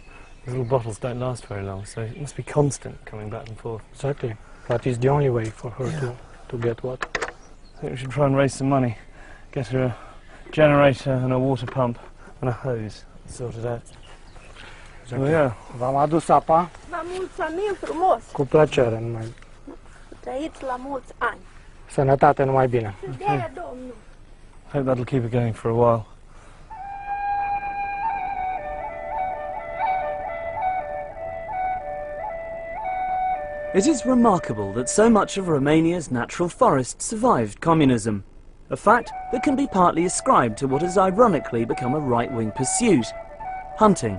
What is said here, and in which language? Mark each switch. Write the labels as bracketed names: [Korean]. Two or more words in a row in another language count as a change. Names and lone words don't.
[English] These little bottles don't last very long, so it must be constant coming back and forth. Exactly. That is the only way for her to get water. I think we should try and raise some money, get her a generator and a water pump and a hose sorted out. Exactly. So, yeah. [Romanian] V-am adus apa. Vă mulțumim frumos. Cu plăcere, numai. Trăiți la mulți ani. Sănătate, numai bine. De-aia, Domnul. [English] I hope that'll keep her going for a while. It is remarkable that so much of Romania's natural forest survived communism, a fact that can be partly ascribed to what has ironically become a right-wing pursuit: hunting.